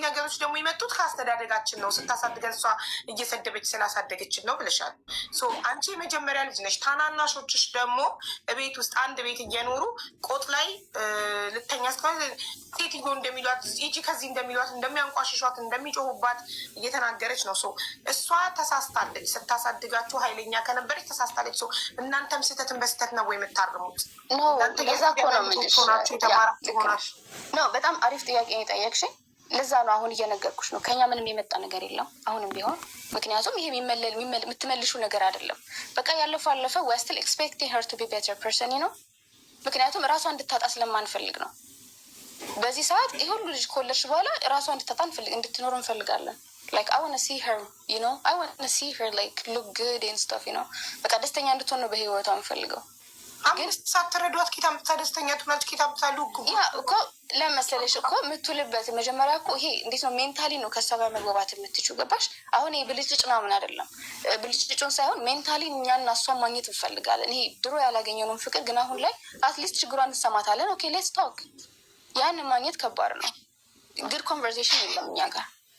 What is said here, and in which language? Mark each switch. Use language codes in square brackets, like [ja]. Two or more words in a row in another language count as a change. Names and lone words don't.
[am] ነገሮች ደግሞ የመጡት ከአስተዳደጋችን ነው። ስታሳድገን እሷ እየሰደበች ስላሳደገችን ነው ብለሻል። አንቺ የመጀመሪያ ልጅ ነሽ። ታናናሾችሽ ደግሞ ቤት ውስጥ አንድ ቤት እየኖሩ ቆጥ ላይ ልተኛ ሴትዮ እንደሚሏት ሂጂ ከዚህ እንደሚሏት እንደሚያንቋሽሿት እንደሚጮሁባት እየተናገረች ነው። እሷ ተሳስታለች። ስታሳድጋችሁ ኃይለኛ ከነበረች ተሳስታለች። እናንተም ስህተትን በስህተት ነው የምታርሙት። ለዛ እኮ ነው የምልሽ። በጣም አሪፍ ጥያቄ የጠየቅሽኝ። ለዛ ነው አሁን እየነገርኩሽ ነው። ከኛ ምንም የመጣ ነገር የለም አሁንም ቢሆን። ምክንያቱም ይሄ የምትመልሹ ነገር አይደለም። በቃ ያለፈው አለፈ። [en] we're still expecting her to be better person [am] ነው። ምክንያቱም ራሷ እንድታጣ ስለማንፈልግ ነው። በዚህ ሰዓት ይሄ ሁሉ ልጅ ከወለድሽ በኋላ ራሷ እንድታጣ እንድትኖር እንፈልጋለን። [en] like I want to see her, you know, [am] I want to see her like look good and stuff, you know። በቃ ደስተኛ እንድትሆን ነው በህይወቷ የምፈልገው። ግን ሳትረዷት ኬታ ደስተኛ ትሆናለች። ኬታ ምታሉ እኮ ለመሰለሽ እኮ የምትውልበት መጀመሪያ እኮ ይሄ እንዴት ነው ሜንታሊ ነው ከሷ ጋር መግባባት የምትችው። ገባሽ? አሁን ይሄ ብልጭልጭ ምናምን አይደለም። ብልጭልጭን ሳይሆን ሜንታሊ እኛና እሷን ማግኘት እንፈልጋለን። ይሄ ድሮ ያላገኘነውን ፍቅር ግን አሁን ላይ አትሊስት ችግሯን እንሰማታለን። [en] okay let's talk። [am] ያን ማግኘት ከባድ ነው። [en] good conversation [am] የለም እኛ ጋር። ገባሽ?